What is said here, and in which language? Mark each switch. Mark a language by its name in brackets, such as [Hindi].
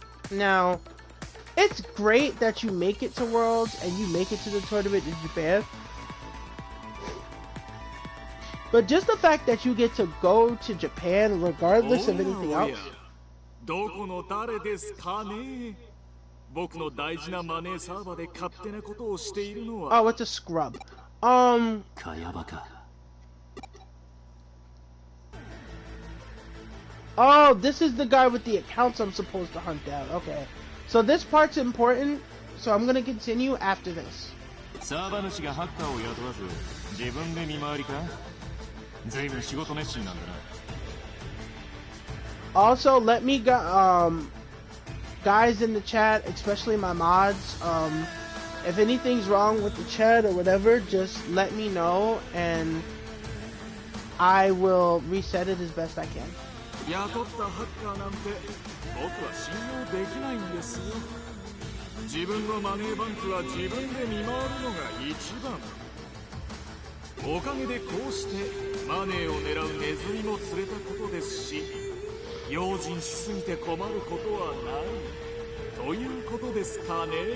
[English] Now, it's great that you make it to Worlds and you make it to the tournament in Japan. But just the fact that you get to go to Japan regardless of anything else. [Japanese] どこの誰ですかね。僕の大事なマネーサーバーで勝手なことをしているのは。 [English] Oh, it's a scrub. [Japanese] かやばか。 [English] Oh, this is the guy with the accounts I'm supposed to hunt down. Okay. So this part's important, so I'm gonna continue after this. [Japanese] サーバー主がハッカーを雇わず、自分で見回りか？随分仕事熱心なんだな。 [English] Also, let me guys in the chat, especially my mods, if anything's wrong with the chat or whatever, just let me know and I will reset it as best I can. [Japanese] 雇ったハッカーなんて僕は信用できないんですよ。自分のマネーバンクは自分で見回るのが一番。おかげでこうしてマネーを狙うネズミも釣れたことですし、用心しすぎて困ることはないということですかね。